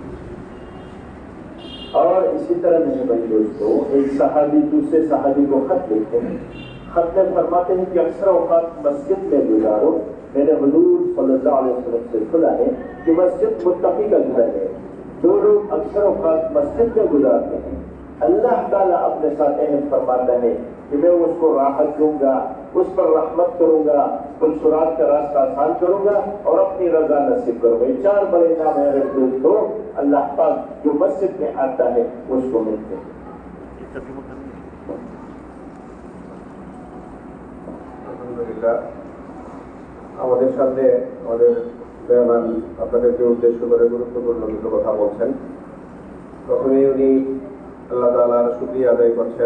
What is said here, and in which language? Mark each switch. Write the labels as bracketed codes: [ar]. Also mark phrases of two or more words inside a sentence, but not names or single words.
[ur] اور اسی طرح میرے بھائی دوستو، ایک صحابی دوسرے صحابی کو خط لکھتے ہیں، خط میں فرماتے ہیں کہ اکثر اوقات مسجد میں گزارو، میرے حضور [ar] صلی اللہ علیہ وسلم [ur] سے سنا ہے کہ مسجد متقی کا گھر ہے، جو لوگ اکثر اوقات مسجد میں گزارتے ہیں اللہ تعالیٰ اپنے ساتھ اہم فرماتا ہے کہ میں اس کو راحت دوں گا، اس پر رحمت کروں گا، منصورات کا راستہ آسان کروں گا اور اپنی رضا نصیب کروں گا۔ 4 بڑے نام ہے دوستوں، اللہ پاک جو مسجد میں آتا ہے اس کو ملتے ہیں۔ [bn] আলহামদুলিল্লাহ, আমাদের সাথে আমাদের মেহমান আপনাদেরকে উদ্দেশ্য করে গুরুত্বপূর্ণ কিছু কথা বলছেন। প্রথমেই উনি আল্লাহ তাআলার শুকরিয়া আদায় করছেন।